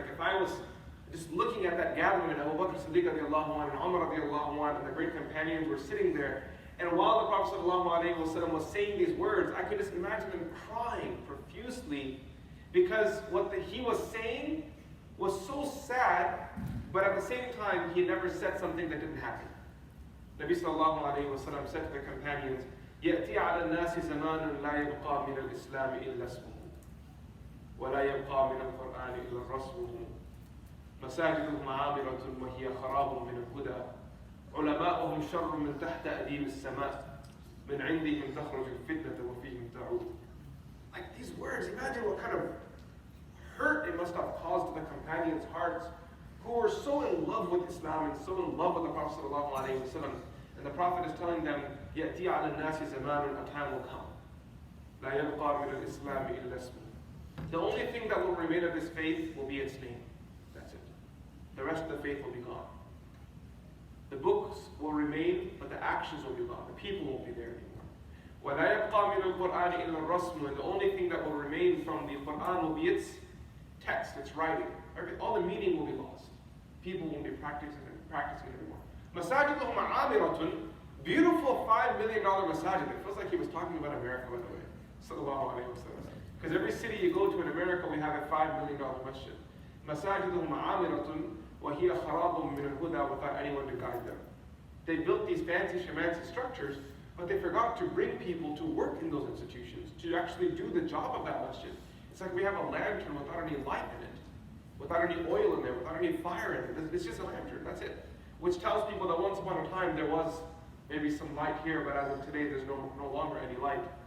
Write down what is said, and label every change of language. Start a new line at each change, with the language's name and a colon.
English: Like if I was just looking at that gathering and Abu Bakr Siddiq radiallahu anhu and Umar radiallahu anhu and the great companions were sitting there, and while the Prophet ﷺ was saying these words, I could just imagine them crying profusely because what he was saying was so sad, but at the same time, he never said something that didn't happen. Nabi sallallahu alayhi wa sallam said to the companions,
Arabic: يَأْتِي عَلَى النَّاسِ زَمَانٌ لَا يَبْقَى مِنَ الْإِسْلَامِ إِلَّا اسْمُهُ وَلَا يَبْقَى مِنَ الْقُرْآنِ إِلَّا رَسْمُهُ مَسَاجِدُهُمْ عَامِرَةٌ وَهِيَ خَرَابٌ مِنَ الْهُدَى عُلَمَاؤُهُمْ شَرٌّ مِنْ تَحْتَ أَدِيمِ السَّمَاءِ مِنْ عِنْدِهِمْ تَخْرُجُ الْفِتْنَةُ وَفِيهِمْ تَعُودُ.
English: Like these words, imagine what kind of hurt it must have caused to the companions' hearts who were so in love with Islam and so in love with the Prophet ﷺ and the Prophet is telling them,
Arabic: يَأْتِي عَلَى النَّاسِ زَمَانٌ,
English: a time will come.
Arabic: لَا يَبْقَى مِنَ الْإِسْلَامِ إِلَّا اسْمُهُ.
English: The only thing that will remain of this faith will be its name. That's it. The rest of the faith will be gone. The books will remain, but the actions will be gone. The people won't be there anymore.
Arabic: وَلَا يَبْقَى مِنَ الْقُرْآنِ إِلَّا الرَّسْمُ.
English: And the only thing that will remain from the Quran will be its text, its writing. All the meaning will be lost. People won't be practicing it anymore.
Arabic: مَسَاجِدُهُمْ عَامِرَةٌ.
English: Beautiful $5 million masajid. It feels like he was talking about America, by the way. Sallallahu alayhi wa sallam. Because every city you go to in America, we have a $5 million masjid.
Arabic: مَسَاجِدُهُمْ عَامِرَةٌ وَهِيَ خَرَابٌ مِنَ الْهُدَى,
English: without anyone to guide them. They built these fancy shamancy structures, but they forgot to bring people to work in those institutions, to actually do the job of that masjid. It's like we have a lantern without any light in it, without any oil in there, without any fire in it. It's just a lantern, that's it. Which tells people that once upon a time there was maybe some light here, but as of today there's no longer any light.